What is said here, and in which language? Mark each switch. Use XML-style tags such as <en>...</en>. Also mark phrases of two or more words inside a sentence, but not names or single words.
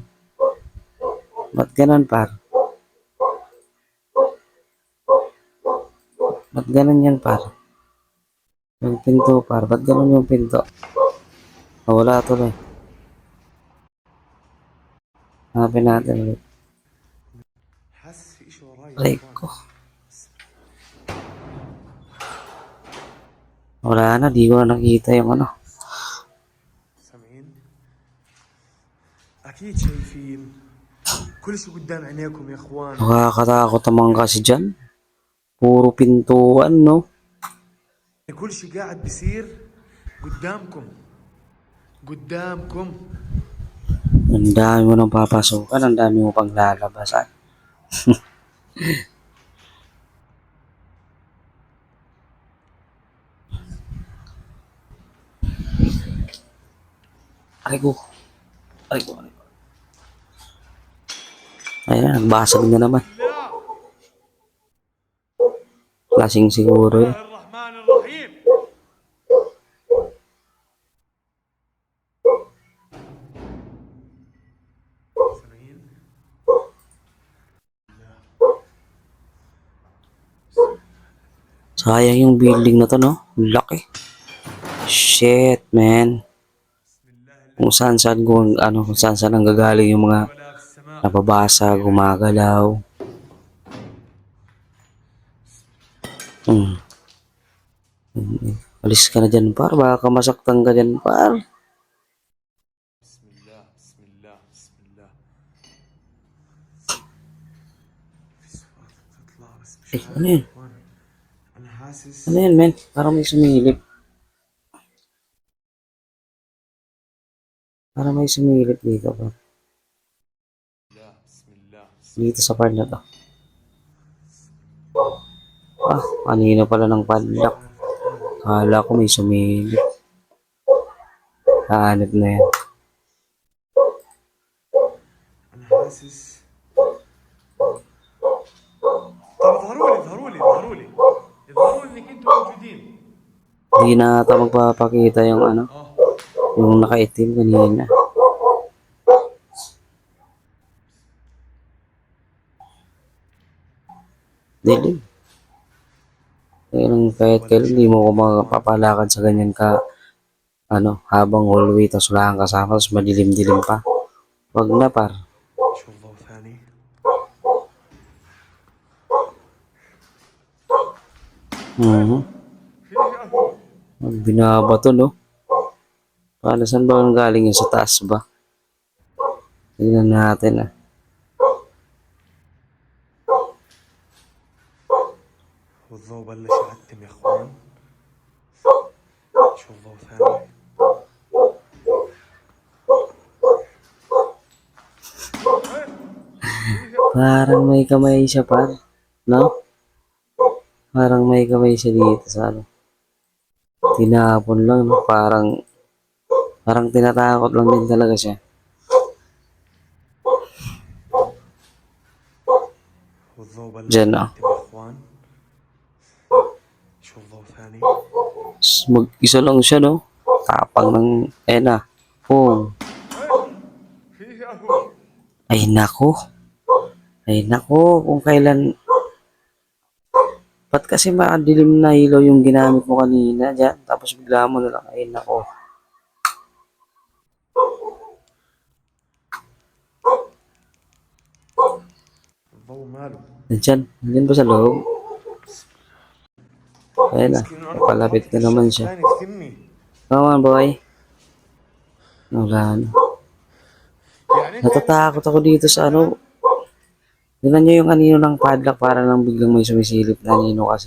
<tl>Ba't ganon, par? Ba't ganon yan, par? Yung pinto, par. Ba't ganon yung pinto? Oh, wala tuloy. Hanapin natin ulit.</tl> <ar>حاسس في اشي وراي يا</ar> <tl>Aray</tl> <ar>اخوان.</ar> <tl>ko. Wala na, di ko na nakita yung ano.</tl> <ar>سامعين؟ اكيد شايفين. كل شيء قدام عينيكم يا اخوان.</ar> <tl>Nakakatakot naman kasi dyan. Puro pintuan, no?</tl> <ar>كل شيء قاعد بيصير قدامكم. قدامكم.</ar> <tl>Ang dami mo nang papasukan, ang dami mo pang lalabasan. Aray ko. Aray ko, aray ko. Ayan, nagbasag na naman.</tl> <ar>لا.</ar> <tl>Lasing siguro eh.</tl> <ar>الرحمن الرحيم. سامعين؟</ar> <tl>Sayang yung building na to, no? Ang laki.</tl> <en>Shit, man.</en> <tl>Kung saan kung saan ang gagaling yung mga</tl> <ar>ولا في السماء.</ar> <tl>nababasa, gumagalaw. Hmm. Alis ka na dyan, par. Baka masaktan ka dyan, par.</tl> <ar>بسم الله بسم الله بسم الله. في صوت تطلع بس مش Eh, عارف</ar> <tl>ano</tl> <ar>يا</ar> <tl>yun?</tl> <ar>اخوان. انا حاسس.</ar> <tl>Ano yan, men? Parang may sumilip. Parang may sumilip dito, par.</tl> <ar>لا بسم الله بسم</ar> <tl>Dito sa part na to. Ah, kanina pala ng padlock. Kala ko may sumilip. Hanip na yan.</tl> <ar>انا حاسس. طب اظهروا لي اظهروا لي اظهروا لي اظهروا لي انك انتم موجودين.</ar> <tl>Hindi na ata magpapakita yung ano, yung nakaitim kanina. Dilim. Kahit kailan hindi mo ko mapapalakad sa ganyan ka, ano, habang hallway, tapos wala kang kasama, tapos madilim-dilim pa. Wag na, par.</tl> <ar>شوف ضوء ثاني. Mhm. في اشياء فوق.</ar> <tl>Binabato, no? Paano, saan ba ang galing yun? Sa taas ba? Tignan natin, ah.</tl> <ar>والضوء بلش يعتم يا اخوان. شوف ضوء ثاني.</ar> <tl>Parang may kamay siya, par. No? Parang may kamay siya dito sa ano. Tinapon lang, no? Parang tinatakot lang din talaga siya.</tl> <ar>والضوء بلش</ar> <tl>Diyan, no?</tl> <ar>يعتم يا اخوان. شوف ضوء ثاني.</ar> <tl>Mag-isa lang siya, no? Tapang ng, na. Oh,</tl> <ar>فيها هو.</ar> <tl>ay nako. Ay nako, kung kailan... Ba't kasi makadilim na ilaw yung ginamit mo kanina dyan? Tapos bigla mo na lang, ay nako.</tl> <ar>الضوء ماله.</ar> <tl>Nandyan ba sa loob? Ayun na,</tl> <ar>مسكين انا كنت</ar> <tl>papalapit</tl> <ar>حاطط</ar> <tl>na</tl> <ar>الشاف</ar> <tl>naman siya.</tl> <ar>الثاني في ثمي.</ar> <en>Come on, boy.</en> <tl>Wala na.</tl> <ar>يعني انت اللي</ar> <tl>Natatakot</tl> <ar>بدك</ar> <tl>ako dito</tl> <ar>تخوفني</ar> <tl>sa</tl> <ar>مثلا.</ar> <tl>ano. Tingnan nyo yung anino ng padlock para nang biglang may sumisilip na anino kasi.</tl>